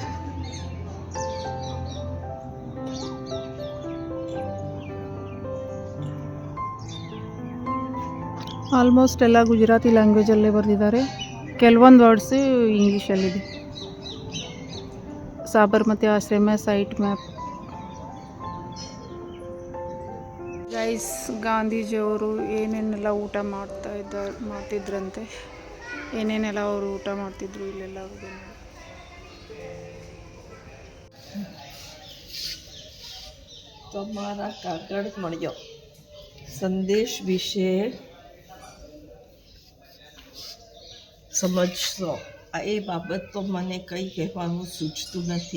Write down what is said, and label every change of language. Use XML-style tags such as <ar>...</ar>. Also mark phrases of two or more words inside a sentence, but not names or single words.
<kn>ಆಲ್ಮೋಸ್ಟ್ ಎಲ್ಲ ಗುಜರಾತಿ ಲ್ಯಾಂಗ್ವೇಜಲ್ಲೇ ಬರೆದಿದ್ದಾರೆ, ಕೆಲವೊಂದು ವರ್ಡ್ಸು ಇಂಗ್ಲೀಷಲ್ಲಿದೆ. ಸಾಬರಮತಿ ಆಶ್ರಮ</kn> <en>site map.</en> <kn>ಗೈಸ್, ಗಾಂಧೀಜಿಯವರು ಏನೇನೆಲ್ಲ ಊಟ ಮಾಡ್ತಿದ್ರಂತೆ, ಏನೇನೆಲ್ಲ ಅವರು ಊಟ ಮಾಡ್ತಿದ್ರು ಇಲ್ಲೆಲ್ಲ.</kn> <gu>તમારા કાગળ મળ્યો. સંદેશ વિશે સમજશો. એ બાબત તો મને કંઈ કહેવાનું સૂચતું નથી.</gu>